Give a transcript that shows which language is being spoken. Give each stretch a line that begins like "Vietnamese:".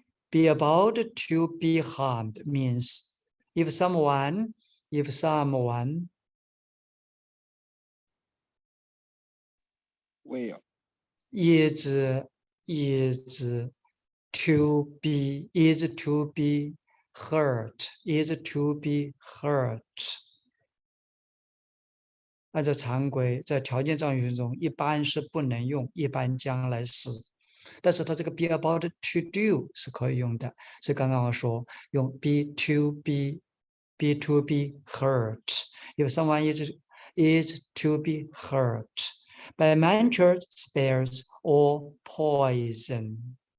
English: Be about to be harmed means if someone is to be hurt.
Chinese: 按照常规，在条件状语中一般是不能用一般将来时，但是它这个
English: be about to do
Chinese: 是可以用的。所以刚刚我说用
English: be to be hurt. If someone is to be hurt by mantra, spells, or poison.